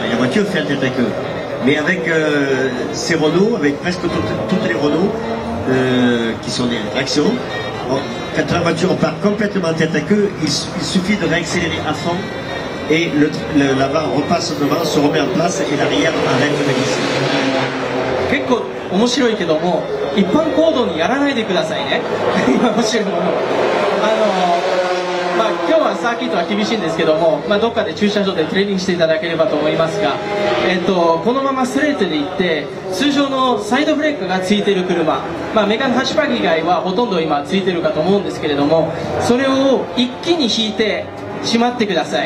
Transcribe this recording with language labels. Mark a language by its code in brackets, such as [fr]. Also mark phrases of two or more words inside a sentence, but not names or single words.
[fr] Et la voiture fait tête à queue. Mais avec ces Renault, avec presque toutes les Renault qui sont des tractions, quand la voiture part complètement tête à queue, il suffit de réaccélérer à fond et l'avant repasse devant, se remet en place et l'arrière arrête de glisser. [ja] 結構面白いけども、一般行動にやらないでくださいね。今教えるもの。今日はサーキットは厳しいんですけども、どっかで駐車場でトレーニングしていただければと思いますが、このままストレートで行って通常のサイドブレーキがついている車、メガネハッシュバック以外はほとんど今ついてるかと思うんですけれども、それを一気に引いてしまってください。